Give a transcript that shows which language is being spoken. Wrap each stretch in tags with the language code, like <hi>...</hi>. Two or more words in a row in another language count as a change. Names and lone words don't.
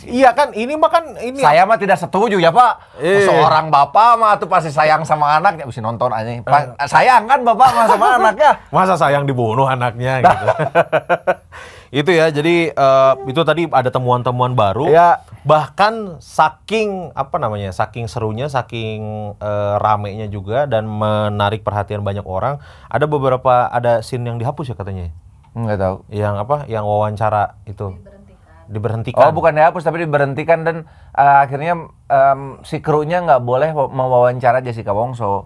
<id>Iya kan, ini mah kan ini. Saya mah tidak setuju ya Pak. Seorang bapak mah tuh pasti sayang sama anaknya. Mesti nonton aja. Sayang kan bapak mah sama anaknya. Masa sayang dibunuh anaknya gitu. Itu ya, jadi itu tadi ada temuan-temuan baru. Ya. Bahkan saking saking serunya, saking ramenya juga dan menarik perhatian banyak orang. Ada scene yang dihapus ya katanya. Enggak tahu. Yang wawancara itu. Diberhentikan. Oh, bukan dihapus tapi diberhentikan dan akhirnya si krunya nggak boleh mewawancara Jessica Wongso.</id>